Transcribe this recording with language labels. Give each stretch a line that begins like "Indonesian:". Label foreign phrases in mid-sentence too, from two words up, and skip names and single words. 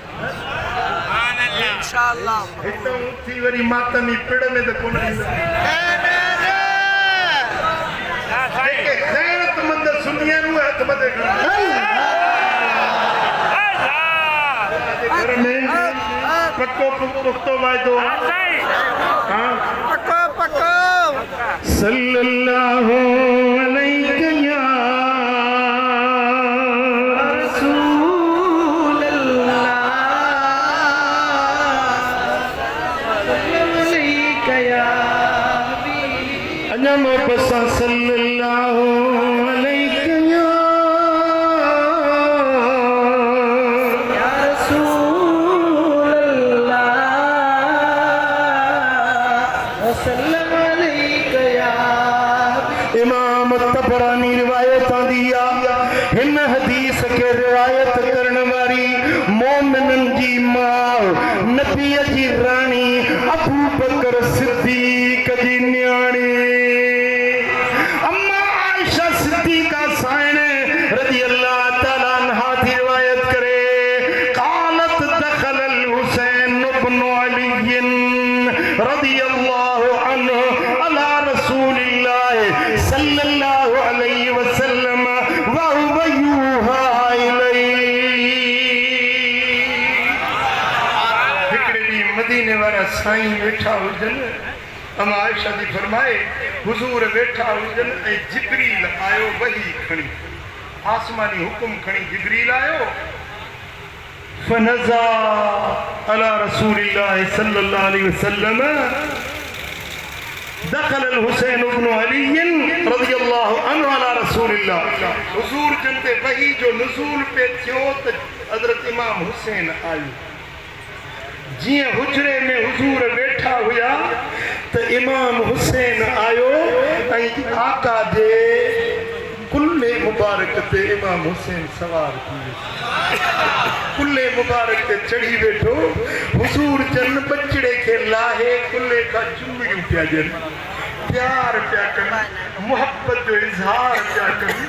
Sindhi: हितां उथी वरी मातमी पिड़ में त कोन गैरतमंद सुन्नी आहिनि उहे हथ मथे घर में पक्को पुख्तो वाइदो
Arabic: صلى الله عليه يا رسول الله عليك يا حبيب
Sindhi: अञा मोहब्बत सां
Arabic: صلى الله عليه يا رسول الله وسلم عليك يا حبيب
Sindhi: इमाम तबरानी रिवायत आंदी आ हिन हदीस के रिवायत करण वारी मोमिनन जी मां नबी जी रानी अबू बकर सिद्दीक जी न्याणी अम्मा आयशा सिद्दीका साइन
Arabic: رضي الله تعالى عنها
Sindhi: की रिवायत करे
Arabic: قالت دخل الحسين بن علي رضي الله عنه على رسول الله صلى الله عليه وسلم وهو يوحى إليه
Sindhi: हिकड़े डी मदीने वाला साईं वेठा हुजन अम्मा आयशा जी फरमाए हुजूर वेठा हुजन ऐं जिब्रील आयो वही खणी आसमानी हुकुम खणी जिब्रील आयो
Arabic: فنزا على رسول الله صلى الله عليه وسلم دخل الحسين بن علي رضي الله عنه على رسول الله
Sindhi: हुजूर जंते वही जो नुज़ूल पे थियो त हज़रत इमाम हुसैन आयो जीअं हुजरे में हुजूर वेठा हुया त इमाम हुसैन आयो ऐं आका जे कुल्ले मुबारक ते इमाम हुसैन सवार थी कुल्ले मुबारक ते चढ़ी वेठो हुजूर जन बचड़े खे लाहे कुल्ले का चुमिड़ियूं पिया ॾियनि प्यार पिया कनि मोहब्बत जो इज़हार पिया कनि